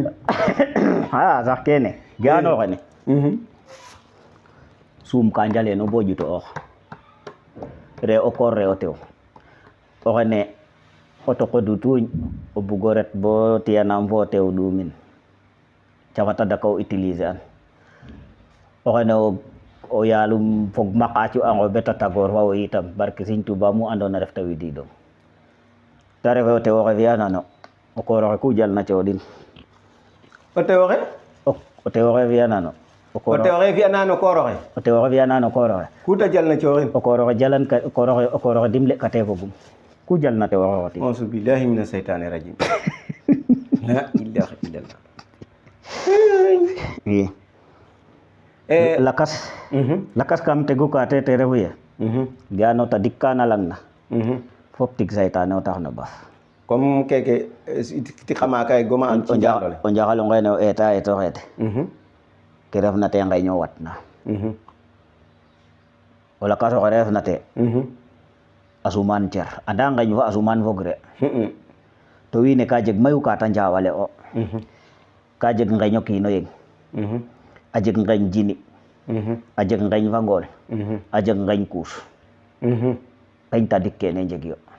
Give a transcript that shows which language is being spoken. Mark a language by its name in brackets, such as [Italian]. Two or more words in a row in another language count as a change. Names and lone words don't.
[Serer] xa sax kene gano xene suum ka njaleno bo ƴuto ox re o koor re o tew o xene o toqodu tuuñ o bugo ret bo tiyanam fo tew ɗumin cafata daka o utiliser an o xene o yaalum fog maqacu ango beta tagor fa wo itam barke Sëñ Tuuba mu andona ref ta wididong te refe o tew oxe fiya nano o koor oxe ku jalna coɗin o tew oxe o tew oxe fiya nano o tew oxe fiya nano koor oxe o tew oxe fiya nano koor oxe ku ta jalna cooxin o koor oxe jalan ka o koor oxe dimle kate fogum ku jalna tew oxe xoti [Arabic] أعوذ بالله من الشيطان الرجيم لا إله إلا الله [Serer] lakas kam tegu ka te refu ye gano ta dikkana lang na fop tig saytane o tax na baf comme keke ti xama kay goma an ci jaxlole o njaxalo ngene o eta eto xete ke refna te ngay ño watna o lakas oxe refna te asuman cer anda ngañ fa asuman fogre to wiine ka jeg mayu ka ta njawale o ka jeg ngeño kiino yeng a jeg ngeñ jini a jeg ngeñ fangol a jeg ngeñ kuus ngeñ tadik kene njegyo